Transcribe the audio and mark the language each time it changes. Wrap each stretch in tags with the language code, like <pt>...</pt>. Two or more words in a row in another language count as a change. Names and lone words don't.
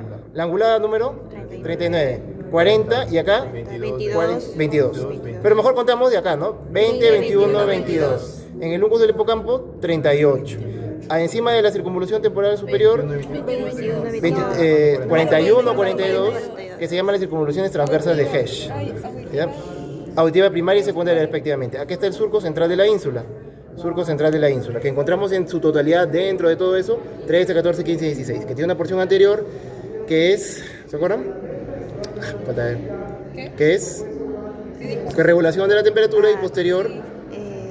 <es>La angulada número 39. 40 y acá 22. Pero mejor contamos de acá, ¿no? 20, 21, 22. En el lucus del hipocampo, 38. Encima de la circunvolución temporal superior, 41, 42, que se llaman las circunvoluciones transversas de Hesch. ¿Ya? Auditiva primaria y secundaria respectivamente. Aquí está el surco central de la ínsula. Surco central de la ínsula, que encontramos en su totalidad dentro de todo eso, 13, 14, 15 y 16, que tiene una porción anterior que es, ¿se acuerdan? Falta ver. Que es regulación de la temperatura y posterior olfativa.</es>